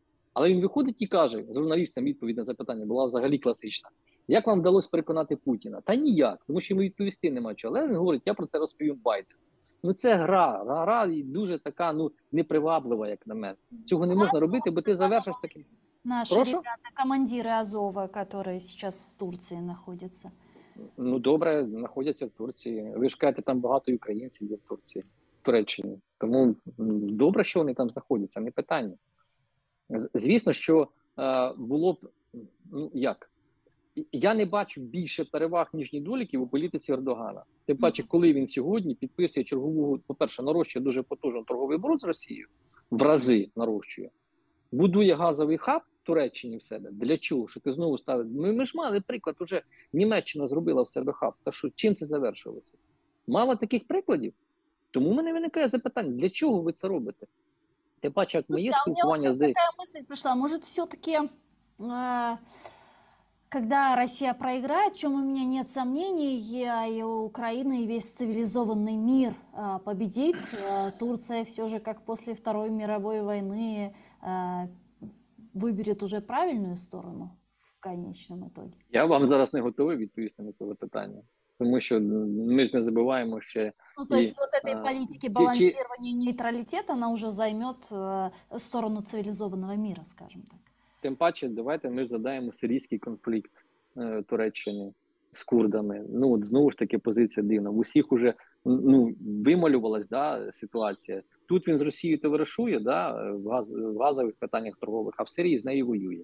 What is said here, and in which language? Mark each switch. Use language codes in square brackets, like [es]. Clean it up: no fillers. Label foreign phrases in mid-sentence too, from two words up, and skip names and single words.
[uk] Але він виходить і каже, з журналістам відповідь на запитання була взагалі класична. Як вам вдалося переконати Путіна? Та ніяк, тому що йому відповісти нема чого. Але він говорить, я про це розповім Байдену. Ну це гра і дуже така, ну, неприваблива, як на мене. Цього не можна робити, бо ти завершиш таким. [ru] Наши [uk] Прошу? [ru] ребята, командиры Азова, которые сейчас в Турции находятся. [uk] Ну добре, знаходяться в Турції. Ви ж кажете, там багато українців є в Турції, в Туреччині. Тому добре, що вони там знаходяться, не питання. Звісно, що було б, ну як, я не бачу більше переваг, ніж недоліків у політиці Ердогана. Тим паче, коли він сьогодні підписує чергову, по-перше, нарощує дуже потужно торговий оборот з Росією, в рази нарощує, будує газовий хаб в Туреччині в себе. Для чого? Що ти знову ставиш? Ми ж мали приклад, уже Німеччина зробила в себе хаб. Та що, чим це завершилося? Мало таких прикладів. Тому в мене виникає запитання, для чого ви це робите? Тим паче, як моє [ru] Слушайте, а у меня вот [uk] спілкування [ru] сейчас [uk] з деякими. [ru] такая мысль пришла. Может, все-таки, когда Россия проиграет, в чем у меня нет сомнений, и Украина, и весь цивилизованный мир победит, Турция все же, как после Второй мировой войны, выберет уже правильную сторону в конечном итоге. [uk] Я вам зараз не готовий відповісти на це запитання. Тому що ми ж не забуваємо ще. [ru] Ну, то есть вот этой политики балансирования и нейтралитета, она уже займет сторону цивилизованного мира, скажем так. [uk] Тим паче, давайте ми ж задаємо сирійський конфлікт Туреччини з курдами. Ну, от знову ж таки позиція дивна. В усіх уже ну, вималювалась ситуація. Тут він з Росією товаришує в газових питаннях торгових, а в Сирії з нею воює.